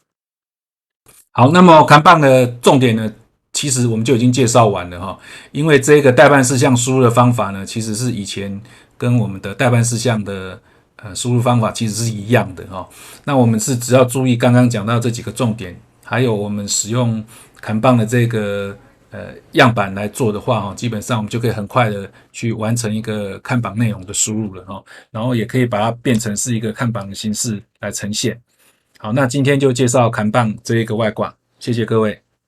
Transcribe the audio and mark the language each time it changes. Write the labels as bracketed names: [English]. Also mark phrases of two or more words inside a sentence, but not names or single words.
[Chinese] 好，那麼Kanban的重點呢，其實我們就已經介紹完了哈。因為這個待辦事項輸入的方法呢，其實是以前跟我們的待辦事項的輸入方法其實是一樣的哈。那我們是只要注意剛剛講到這幾個重點，還有我們使用 Kanban 的這個樣板來做的話，基本上我們就可以很快的去完成一個看板內容的輸入了哈，然後也可以把它變成是一個看板的形式來呈現。好，那今天就介紹Kanban這一個外掛，謝謝各位。